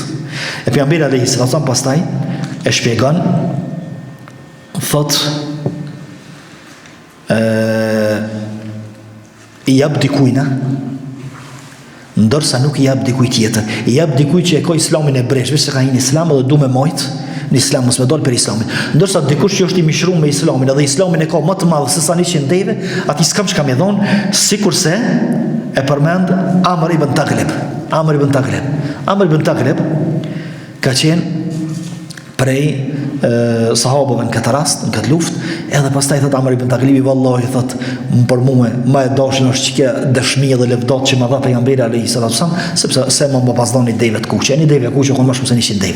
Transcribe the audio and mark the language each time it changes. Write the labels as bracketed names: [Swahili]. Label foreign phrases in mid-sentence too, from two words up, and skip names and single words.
[Albanian] E pejgamberi [Arabic] عليه الصلاة والسلام [Albanian] pastaj e shpjegon, thot i jap dikujna, ndërsa nuk i jap dikujt tjetër. I jap dikujt që e ka islamin e bresh, veç se ka një islam edhe du me majt në islam, mos me dal për islamin. Ndërsa dikush që është i mishruar me islamin, edhe islamin e ka më të madh se sa 100 deve, aty s'kam çka më dhon, sikurse e përmend Amr ibn Taghlib. Amr ibn Taghlib ka qenë prej sahabëve në këtë rast, në këtë luftë, edhe pastaj thot Amr ibn Taglibi, vallahi thot, për mua më e dashur është që dëshmi dhe lëvdat që më dha pejgamberi [Arabic] عليه السلام, [Albanian] sepse se më pasdhoni deve të kuqe, një deve kuqe kon më shumë se 100 deve.